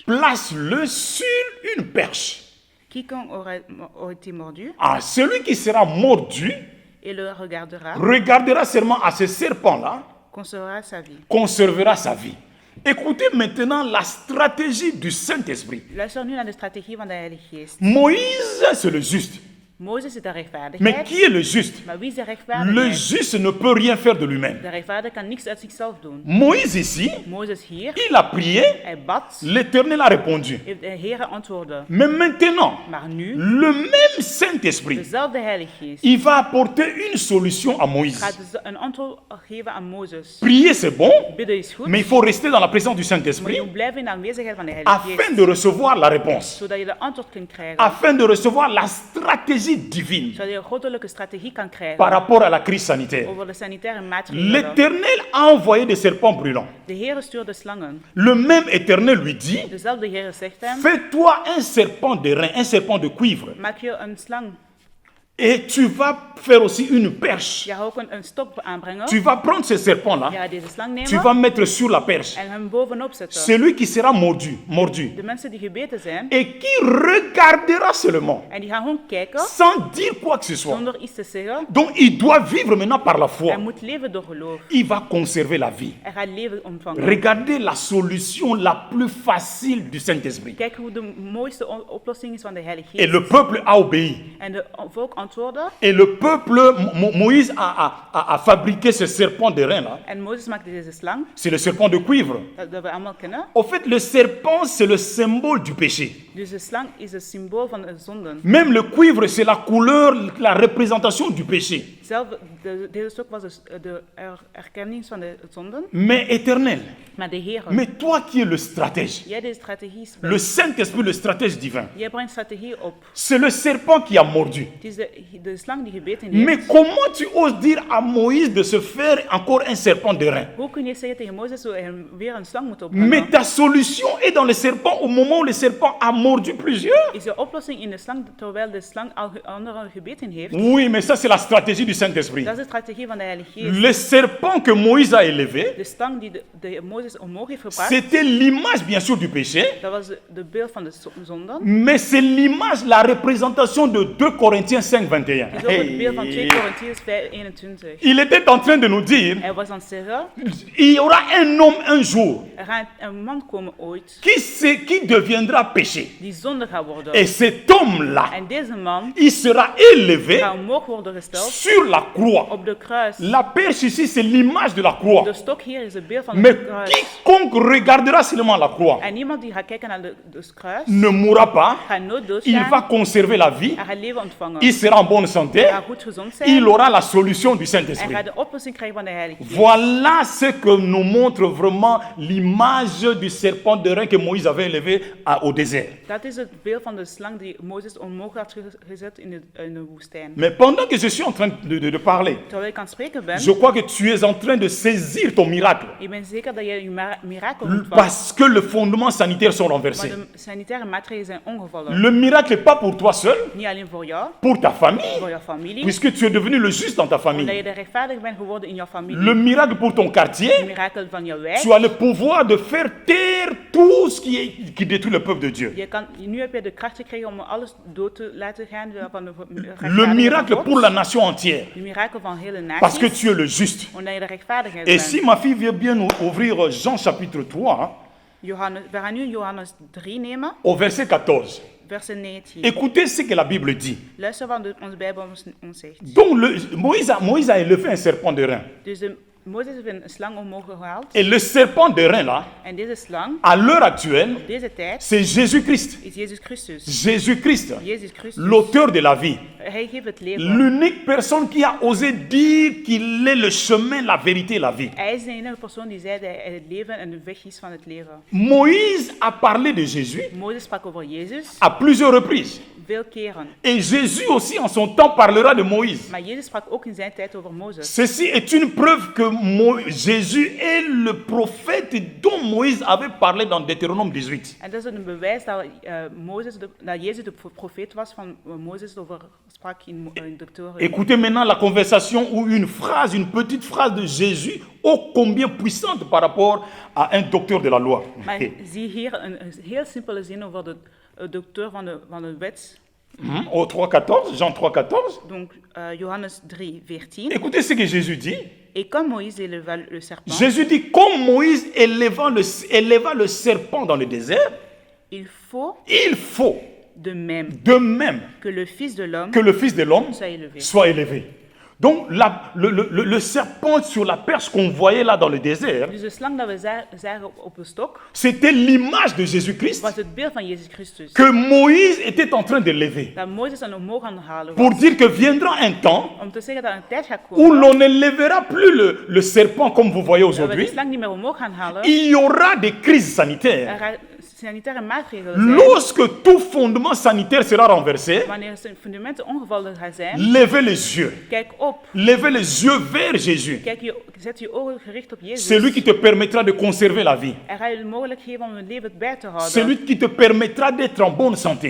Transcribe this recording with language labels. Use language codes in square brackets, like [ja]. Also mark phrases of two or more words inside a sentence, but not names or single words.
[fr] Place-le sur une perche. Quiconque aurait été mordu Ah, celui qui sera mordu et le regardera regardera seulement à ce serpent-là, conservera sa vie. conservera sa vie. Écoutez maintenant la stratégie du Saint-Esprit. [nl] Luister nu naar de strategie van de Heilige Geest. [fr] Moïse, c'est le juste. [nl] Mozes is de [fr] Mais [nl] rechtvaardigheid. [fr] qui est le juste? [nl] Maar wie is de [fr] Le [nl] rechtvaardigheid? [fr] juste ne peut rien faire de lui-même. [nl] De rechtvaardige kan niks uit zichzelf doen. [fr] Moïse ici, [nl] Mozes hier, [fr] il a prié, [nl] hij bad, [fr] l'Éternel a répondu. [nl] heeft de Heer antwoordde. [fr] Mais maintenant, [nl] Maar nu, [fr] le même Saint-Esprit, [nl] dezelfde Heilige Geest [fr] il va apporter une solution à Moïse. [nl] gaat een antwoord geven aan Mozes. [fr] Prier, c'est bon, [nl] Bidden is goed, [fr] mais il faut rester dans la présence du [nl] maar je [fr] Saint-Esprit [nl] moet blijven in de aanwezigheid van de Heilige Geest. [fr] afin de recevoir la réponse, [nl] Zodat je de antwoord kunt krijgen. [fr] afin de recevoir la stratégie divine [nl] Zodat je een goddelijke strategie kan krijgen. [fr] par rapport à la crise sanitaire. [nl] Over de sanitaire maatregelen. [fr] L'Éternel a envoyé des serpents brûlants. [nl] De Heer stuurde slangen. [fr] Le même Éternel lui dit, [nl] Dezelfde Heer zegt hem, [fr] fais-toi un serpent de rein, un serpent de cuivre, [nl] maak je een slang. [fr] et tu vas faire aussi une perche. [nl] Je gaat ook een stok aanbrengen. [fr] Tu vas prendre ce [nl] Je [fr] serpent-là, [nl] gaat deze slang [fr] tu [nl] nemen [fr] vas mettre sur la perche. [nl] en hem bovenop zetten. [fr] Celui qui sera mordu, [nl] De mensen die gebeten zijn, [fr] et qui regardera seulement, [nl] en die gaan gewoon kijken, [fr] sans dire quoi que ce soit. [nl] zonder iets te zeggen. [fr] Donc il doit vivre maintenant par la foi. [nl] Hij moet leven door geloof. [fr] Il va conserver la vie. [nl] Hij gaat leven ontvangen. [fr] Regardez la solution la plus facile du Saint-Esprit. [nl] Kijk hoe de mooiste oplossing is van de Heilige [fr] Et [nl] Geest. [fr] le peuple a obéi. [nl] En de volk antwoordde. [fr] Et le peuple, Moïse a fabriqué ce serpent de rein là. [nl] En Mozes maakte deze slang, [fr] C'est le serpent de cuivre. [nl] dat we allemaal kennen. [fr] Au fait, le serpent, c'est le symbole du péché. [nl] Dus de slang is een symbool van de zonden. [fr] Même le cuivre, c'est la couleur, la représentation du péché. [nl] Zelf, deze stok was de erkenning van de zonden. [fr] Mais éternel. [nl] Maar de Heer, [fr] Mais toi qui es le stratège, [nl] jij deze strategie [fr] le [nl] bent. [fr] Saint-Esprit, le stratège divin, [nl] Jij brengt strategie op. [fr] c'est le serpent qui a mordu. [nl] Het is de slang die gebeten heeft. [fr] Mais comment tu oses dire à Moïse de se faire encore un serpent de rein? [nl] Hoe kun je zeggen tegen Mozes dat hij weer een slang moet opbrengen? [fr] Mais ta solution est dans le serpent au moment où le serpent a mordu plusieurs. [nl] Is de oplossing in de slang terwijl de slang al anderen gebeten heeft? [fr] Oui, mais ça c'est la stratégie du Saint-Esprit. [nl] Dat is de strategie van de Heilige Geest. [fr] Le serpent que Moïse a élevé, [nl] De slang die de Mozes omhoog heeft gebracht, [fr] c'était l'image bien sûr du péché, [nl] dat was de beeld van de zonden. [fr] mais c'est l'image, la représentation de 2 Corinthiens 5, 21. [nl] Het is ook het beeld van 2 Hey. Korintiërs 21. [fr] Il était en train de nous dire, [nl] Hij was aan het zeggen, [fr] il y aura un homme un jour [nl] gaat een man komen ooit [fr] qui deviendra péché. [nl] die zonde gaat worden. [fr] Et cet homme-là, [nl] En deze man [fr] il sera élevé [nl] gaat omhoog worden gesteld [fr] sur la croix. [nl] op de kruis. [fr] La perche ici, c'est l'image de la croix. [nl] De stok hier is het beeld van [fr] Mais [nl] de kruis. [fr] quiconque regardera seulement la croix [nl] En niemand die gaat kijken naar de kruis, [fr] ne mourra pas, [nl] gaat nooit [fr] il va [nl] doodgaan. [fr] conserver la vie, [nl] Hij gaat leven ontvangen. [fr] il sera en bonne santé, [nl] Hij gaat goed gezond zijn. [fr] il aura la solution du [nl] En [fr] Saint-Esprit. [nl] gaat de oplossing krijgen van de Heilige Geest. [fr] Voilà ce que nous montre vraiment l'image du serpent de rein que Moïse avait élevé au désert. [nl] Dat is het beeld van de slang die Mozes omhoog had gezet in de woestijn. [fr] Mais pendant que je suis en train de parler, [nl] Terwijl ik aan het spreken ben, [fr] je crois que tu es en train de saisir ton miracle. [nl] ik ben zeker dat je je mirakel ontvangt. [fr] Parce que les fondements sanitaires sont [nl] Maar [fr] renversés. [nl] de sanitaire maatregelen zijn ongevallen. [fr] Le miracle n'est pas pour toi seul, [nl] Niet alleen voor jou, [fr] pour ta famille, [nl] voor jouw familie. [fr] puisque tu es devenu le juste dans ta [nl] Omdat [fr] famille. [nl] je de rechtvaardig bent geworden in jouw familie. [fr] Le miracle pour ton [nl] Het [fr] quartier, [nl] mirakel van jouw wijk. [fr] tu as le pouvoir de faire taire tout ce qui détruit le peuple de Dieu. [nl] Nu heb je de kracht gekregen om alles dood te laten gaan van de [fr] Le [nl] rechtvaardigheid [fr] miracle [nl] van [fr] pour [nl] God. [fr] la nation entière, [nl] Het mirakel van hele [fr] parce que [nl] naties. [fr] tu es le juste. [nl] Omdat je de rechtvaardigheid [fr] Et [nl] bent. [fr] si ma fille veut bien ouvrir Jean chapitre 3, [nl] We gaan nu Johannes 3 nemen, [fr] au verset 14. [nl] vers 19. [fr] Écoutez ce que la Bible dit. [nl] Luister wat onze Bijbel ons zegt. [fr] Donc Moïse a élevé un serpent de rein. [nl] Dus Mozes heeft een slang omhoog gehaald. [fr] Et le serpent de rein là, [nl] En deze slang, [fr] à l'heure actuelle, [nl] op deze tijd, [fr] c'est Jésus-Christ. [nl] is Jezus Christus. [fr] Jésus-Christ, [nl] Jezus Christus. [fr] l'auteur de la vie. [nl] Hij geeft het leven. [fr] L'unique personne qui a osé dire qu'il est le chemin, la vérité et la vie. [nl] Hij is de enige persoon die zei dat hij het leven en de weg is van het leven. [fr] Moïse a parlé de Jésus [nl] Mozes sprak over Jezus [fr] à plusieurs reprises. [nl] veel keren. [fr] Et Jésus aussi en son temps parlera de Moïse. [nl] Maar Jezus sprak ook in zijn tijd over Mozes. [fr] Ceci est une preuve que Jésus est le prophète dont Moïse avait parlé dans Deutéronome 18. [nl] En dat is een bewijs dat, dat Jezus de profeet was van Mozes over sprak in Deuteronome. [fr] Écoutez maintenant la conversation ou une phrase, une petite phrase de Jésus, ô combien puissante par rapport à un docteur de la loi. [nl] Maar zie hier een heel simpele zin over de docteur van de wet. [fr] Au 3,14, Jean 3,14. [nl] Donc Johannes 3, 14. [fr] Écoutez ce que Jésus dit. Et comme Moïse éleva le serpent, Jésus dit, comme Moïse éleva le serpent dans le désert, il faut il faut de même de même que le Fils de l'homme que le Fils de l'homme soit élevé. soit élevé. Donc le serpent sur la perche qu'on voyait là dans le désert, [nl] Dus de slang dat we zagen op de stok, [fr] c'était l'image de Jésus-Christ [nl] was het beeld van Jezus Christus. [fr] que Moïse était en train de lever. [nl] Dat Mozes dan omhoog aan het halen [fr] Pour [nl] was. [fr] dire que viendra un temps [nl] Om te zeggen dat er een tijd gaat [fr] où [nl] komen [fr] l'on ne lèvera plus le serpent comme vous voyez [nl] dat we de [fr] aujourd'hui. [nl] slang niet meer omhoog gaan halen. [fr] Il y aura des crises sanitaires. [nl] Er gaan sanitaire maatregelen zijn. [fr] Lorsque tout fondement sanitaire sera renversé, [nl] Wanneer zijn fundamenten ongevallen gaan zijn, [fr] levez les yeux. [nl] kijk op. [fr] Levez les yeux vers Jésus. [nl] Zet je ogen gericht op Jezus. [fr] C'est lui qui te permettra de conserver la vie. [nl] Hij gaat je de mogelijkheid geven om het leven bij te [fr] C'est [nl] houden. [fr] lui qui te permettra d'être en bonne santé.